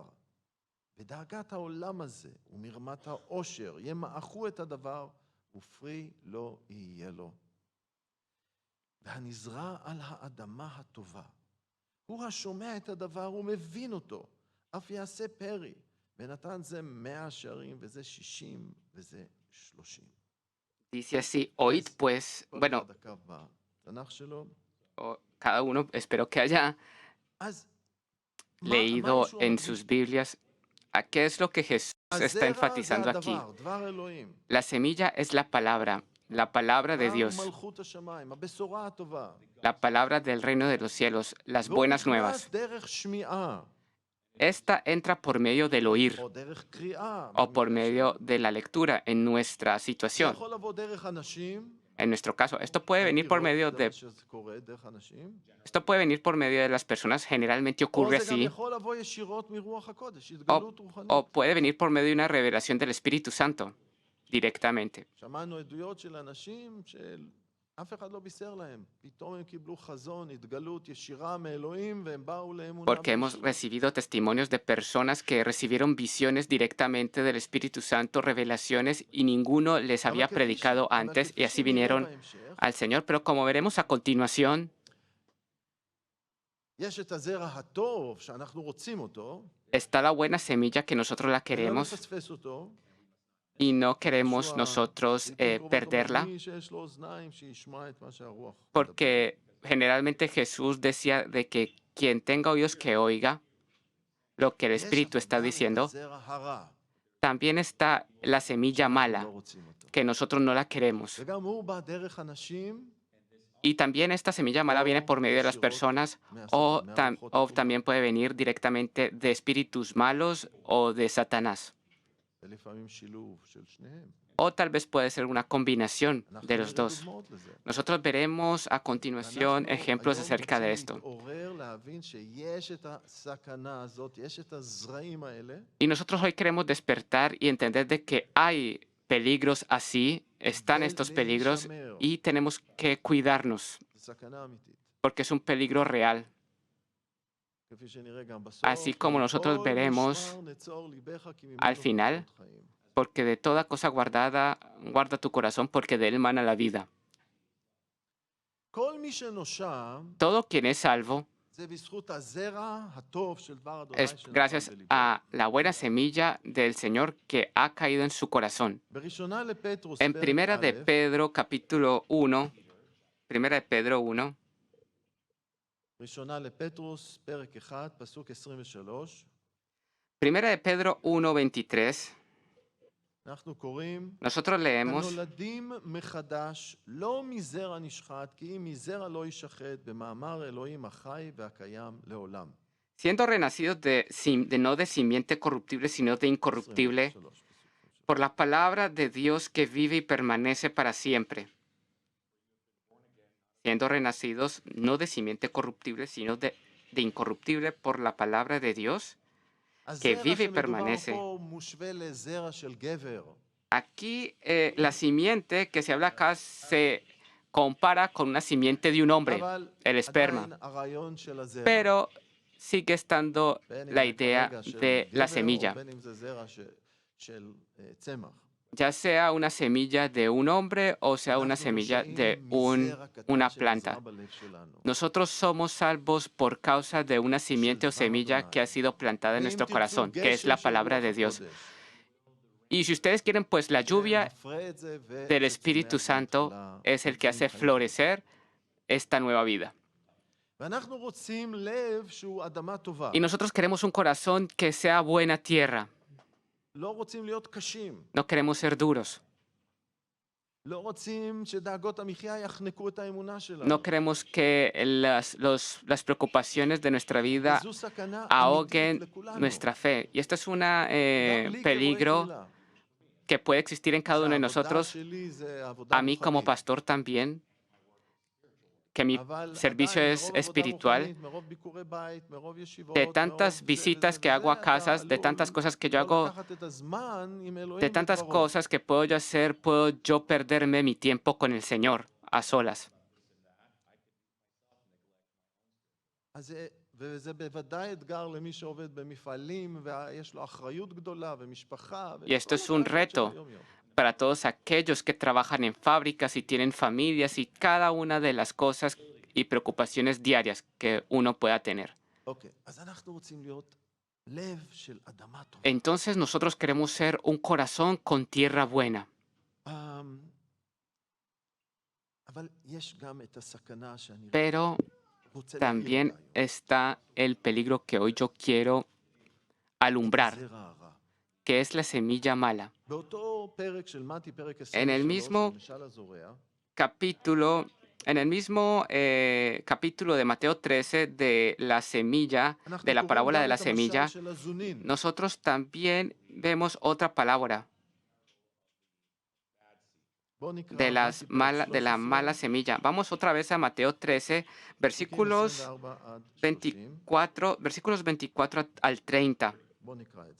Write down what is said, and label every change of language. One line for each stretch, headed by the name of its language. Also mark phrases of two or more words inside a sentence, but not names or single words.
Hebrew: ודאגת העולם הזה ומרמת העושר ימעכו את הדבר, ופרי לא יהיה לו. והנזרע על האדמה הטובה, הוא השומע את הדבר ומבין אותו, אף יעשה פרי. ונתן זה 100 שערים, וזה 60, וזה 30.
Spanish: Dice así, oíd pues,
Hebrew: כל
Spanish: bueno,
Hebrew: אחד עקב בתנ"ך שלו.
Spanish: cada uno espero que haya
Hebrew: אז מה
Spanish: leído
Hebrew: ישוע
Spanish: en
Hebrew: מדגיש?
Spanish: sus Biblias a qué es lo que Jesús está
Hebrew: הזרע זה
Spanish: enfatizando aquí.
Hebrew: הדבר, דבר אלוהים.
Spanish: La semilla es la palabra de
Hebrew: דבר
Spanish: Dios,
Hebrew: מלכות השמיים, הבשורה הטובה.
Spanish: la palabra del reino de los cielos, las
Hebrew: והוא
Spanish: buenas
Hebrew: נכנס
Spanish: nuevas.
Hebrew: דרך שמיעה,
Spanish: Esta entra por medio del oír
Hebrew: או דרך קריאה.
Spanish: o por
Hebrew: במקרה
Spanish: medio
Hebrew: שלנו.
Spanish: de la lectura en nuestra
Hebrew: זה
Spanish: situación.
Hebrew: יכול לבוא דרך אנשים.
Spanish: En nuestro caso, esto puede venir por medio
Hebrew: זה
Spanish: de
Hebrew: מה שקורה, דרך אנשים.
Spanish: Esto puede venir por medio de las personas, generalmente
Hebrew: או
Spanish: ocurre
Hebrew: זה גם
Spanish: así,
Hebrew: יכול לבוא ישירות מרוח הקודש, התגלות רוחנית.
Spanish: o puede venir por medio de una revelación del Espíritu Santo directamente.
Hebrew: שמענו עדויות של אנשים שאף אחד לא בישר להם. פתאום הם קיבלו חזון, התגלות ישירה מאלוהים, והם באו לאמונה.
Spanish: Porque hemos
Hebrew: בישוע.
Spanish: recibido testimonios de personas que recibieron visiones directamente del Espíritu Santo, revelaciones, y ninguno les
Hebrew: אבל
Spanish: había
Hebrew: כפי
Spanish: predicado
Hebrew: אבל
Spanish: antes,
Hebrew: כפי
Spanish: y así
Hebrew: שנראה
Spanish: vinieron
Hebrew: בהמשך,
Spanish: al Señor. Pero como veremos a continuación,
Hebrew: יש את הזרע הטוב שאנחנו רוצים אותו,
Spanish: está la buena semilla que nosotros la
Hebrew: ולא
Spanish: queremos
Hebrew: נפספס אותו.
Spanish: y no queremos
Hebrew: ישוע
Spanish: nosotros
Hebrew: לעתים קרובות
Spanish: perderla,
Hebrew: אומר, מי שיש לו אוזניים שישמע את מה שהרוח מדבר.
Spanish: porque generalmente Jesús decía de que quien tenga oídos que oiga lo que el
Hebrew: יש
Spanish: Espíritu
Hebrew: אבל
Spanish: está
Hebrew: גם את
Spanish: diciendo.
Hebrew: הזרע הרע,
Spanish: También está la semilla
Hebrew: שאנחנו
Spanish: mala,
Hebrew: לא רוצים אותו.
Spanish: que nosotros no la queremos.
Hebrew: וגם הוא בא דרך אנשים
Spanish: Y también esta semilla mala viene por medio de las personas o también puede venir directamente de espíritus malos o de Satanás.
Hebrew: ולפעמים שילוב של שניהם.
Spanish: o tal vez puede ser una combinación
Hebrew: אנחנו
Spanish: de
Hebrew: נראה
Spanish: los dos.
Hebrew: דוגמאות לזה.
Spanish: Nosotros veremos a continuación
Hebrew: ואנחנו
Spanish: ejemplos
Hebrew: היום
Spanish: acerca de
Hebrew: רוצים
Spanish: esto.
Hebrew: להתעורר, להבין שיש את הסכנה הזאת, יש את הזרעים האלה,
Spanish: Y nosotros hoy queremos despertar y entender de que hay peligros así, están estos peligros
Hebrew: ולהישמר.
Spanish: y tenemos que cuidarnos
Hebrew: זו סכנה אמיתית.
Spanish: porque es un peligro real.
Hebrew: כפי שנראה גם בסוף,
Spanish: Así como nosotros
Hebrew: "מכל
Spanish: veremos
Hebrew: משמר נצור ליבך, כי ממנו
Spanish: al final,
Hebrew: חיים חיים".
Spanish: porque de toda cosa guardada, guarda tu corazón, porque de él mana la vida.
Hebrew: כל מי שנושע,
Spanish: Todo quien es salvo
Hebrew: זה בזכות הזרע הטוב של דבר אדוני
Spanish: es
Hebrew: שנפל
Spanish: gracias
Hebrew: בליבו.
Spanish: a la buena semilla del Señor que ha caído en su corazón.
Hebrew: בראשונה לפטרוס,
Spanish: En
Hebrew: פרק
Spanish: Primera de
Hebrew: א',
Spanish: Pedro, capítulo 1, Primera de Pedro 1,
Hebrew: ראשונה לפטרוס, פרק 1, פסוק 23,
Spanish: Primera de Pedro 1, 23,
Hebrew: אנחנו קוראים,
Spanish: nosotros leemos,
Hebrew: הנולדים מחדש, לא מזרע נשחט, כי אם מזרע לא יישחט, במאמר אלוהים החי והקיים לעולם.
Spanish: siendo renacidos no de simiente corruptible, sino de incorruptible,
Hebrew: 23, פסוק.
Spanish: por la palabra de Dios que vive y permanece para siempre. Siendo renacidos no de simiente corruptible, sino de incorruptible por la palabra de Dios.
Hebrew: הזרע
Spanish: vive y
Hebrew: שמדובר
Spanish: permanece.
Hebrew: פה מושווה לזרע של גבר.
Spanish: Aquí la simiente que se habla acá se compara con una simiente de un hombre,
Hebrew: אבל
Spanish: el esperma,
Hebrew: עדיין הרעיון של הזרע.
Spanish: pero sigue estando
Hebrew: בין אם
Spanish: la
Hebrew: זה
Spanish: idea
Hebrew: כרגע של
Spanish: de la
Hebrew: גבר,
Spanish: semilla,
Hebrew: או בין אם זה זרע של צמח.
Spanish: ya sea una semilla de un hombre o sea una
Hebrew: אנחנו
Spanish: semilla
Hebrew: נושעים
Spanish: de
Hebrew: מזרע קטן
Spanish: una
Hebrew: שנזרע
Spanish: planta.
Hebrew: בלב שלנו.
Spanish: Nosotros somos salvos por causa de una simiente o semilla que ha sido plantada en
Hebrew: ואם
Spanish: nuestro
Hebrew: תרצו,
Spanish: corazón, que es
Hebrew: גשם
Spanish: la
Hebrew: של
Spanish: palabra
Hebrew: רוח
Spanish: de Dios.
Hebrew: הקודש.
Spanish: Y si ustedes quieren, pues la lluvia
Hebrew: שנפרה את זה
Spanish: del
Hebrew: וצומח
Spanish: Espíritu
Hebrew: בו
Spanish: Santo
Hebrew: תחילה
Spanish: es el que
Hebrew: וצומחים
Spanish: hace
Hebrew: חיים.
Spanish: florecer esta nueva vida.
Hebrew: ואנחנו רוצים לב שהוא אדמה טובה.
Spanish: Y nosotros queremos un corazón que sea buena tierra.
Hebrew: לא רוצים להיות קשים.
Spanish: No queremos ser duros.
Hebrew: לא רוצים שדאגות המחיה יחנקו את האמונה שלנו.
Spanish: No queremos que las preocupaciones de nuestra vida
Hebrew: וזו סכנה
Spanish: ahoguen
Hebrew: אמיתית לכולנו.
Spanish: nuestra fe. Y esto es un
Hebrew: גם לי כרועה
Spanish: peligro
Hebrew: קהילה.
Spanish: que puede existir en cada
Hebrew: זה
Spanish: uno de
Hebrew: העבודה
Spanish: nosotros.
Hebrew: שלי, זה העבודה
Spanish: A mí como
Hebrew: הרוחנית.
Spanish: pastor también, que mi
Hebrew: אבל
Spanish: servicio
Hebrew: עדיין,
Spanish: es
Hebrew: מרוב עבודה
Spanish: espiritual,
Hebrew: רוחנית, מרוב ביקורי בית, מרוב ישיבות,
Spanish: de
Hebrew: מרוב
Spanish: tantas
Hebrew: זה,
Spanish: visitas
Hebrew: זה,
Spanish: que
Hebrew: זה,
Spanish: hago a
Hebrew: אתה
Spanish: casas, de
Hebrew: עלול
Spanish: tantas cosas que yo
Hebrew: לא
Spanish: hago,
Hebrew: לקחת את הזמן עם אלוהים
Spanish: de tantas
Hebrew: בדברו.
Spanish: cosas que puedo yo hacer, puedo yo perderme mi tiempo con el Señor a solas.
Hebrew: אז וזה בוודאי אתגר למי שעובד במפעלים, ויש לו אחריות גדולה ומשפחה.
Spanish: Y esto es un reto para todos aquellos que trabajan en fábricas y tienen familias y cada una de las cosas y preocupaciones diarias que uno pueda tener.
Hebrew: אוקיי, אז אנחנו רוצים להיות לב של אדמה טובה.
Spanish: Entonces nosotros queremos ser un corazón con tierra buena.
Hebrew: אבל יש גם את הסכנה שאני
Spanish: Pero
Hebrew: רוצה להעיר
Spanish: también
Hebrew: אותה היום.
Spanish: está el peligro que hoy yo quiero alumbrar,
Hebrew: הזרע הרע.
Spanish: que es la semilla mala.
Hebrew: באותו פרק של מתי, פרק
Spanish: En el
Hebrew: 23,
Spanish: mismo
Hebrew: של משל הזורע,
Spanish: En el mismo capítulo de Mateo 13 de la semilla,
Hebrew: אנחנו
Spanish: de la
Hebrew: קוראים
Spanish: parábola
Hebrew: גם
Spanish: de la
Hebrew: את המשל
Spanish: semilla,
Hebrew: של הזונין.
Spanish: nosotros también vemos otra palabra
Hebrew: בואו נקרא
Spanish: de,
Hebrew: מתי פרק
Spanish: de la
Hebrew: 13,
Spanish: mala semilla. Vamos otra vez a Mateo 13,
Hebrew: פסוקים
Spanish: versículos
Hebrew: 24 עד 30.
Spanish: 24 al 30.
Hebrew: בואו נקרא את זה.